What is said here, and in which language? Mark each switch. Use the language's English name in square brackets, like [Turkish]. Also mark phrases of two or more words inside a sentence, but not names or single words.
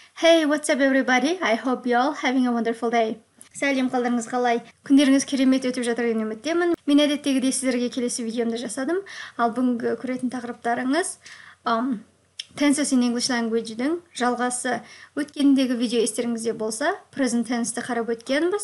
[English] Hey, what's up everybody? I hope you all having a wonderful day. [Kazakh] Сәлем, қалдарыңыз қалай? Күндеріңіз керемет өтіп жатыр деген үміттемін. Мен әдеттегідей сіздерге келесі видеомды жасадым. Ал бүгінгі көретін тақырыптарыңыз [English] Tenses in English Language-дің [Kazakh] жалғасы. Өткендегі видео естеріңізде болса, [English] present tense-ті [Kazakh] қарап өткенбіз.